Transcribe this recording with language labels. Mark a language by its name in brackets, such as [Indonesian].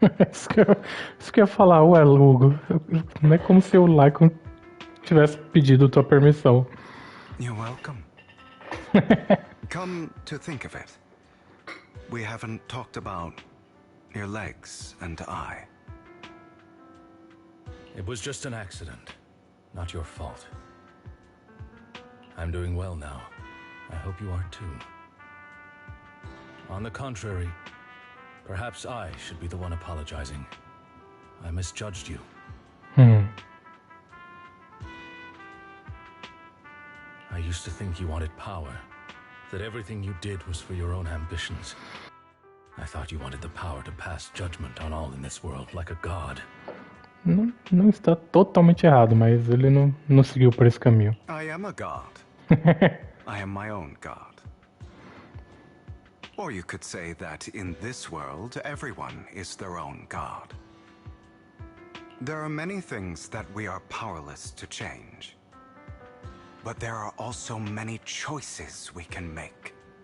[Portuguese] Isso que eu ia falar, ué, Hugo, não é como se o Lycon tivesse pedido tua permissão. [English] You're welcome. Come to think of it, we haven't talked about your legs and I. It was just an accident, not your fault. I'm doing well now. I hope you are too. On the contrary, perhaps I should be the one apologizing. I misjudged you. I used to think you wanted power, that everything you did was for your own ambitions. I thought you wanted the power to pass judgment on all in this world, like a god. [Portuguese] Não está totalmente errado, mas ele não seguiu por esse caminho. [English] I am a god. I am my own god. Or you could say that in this world, everyone is their own god. There are many things that we are powerless to change. But there are also many choices we can make.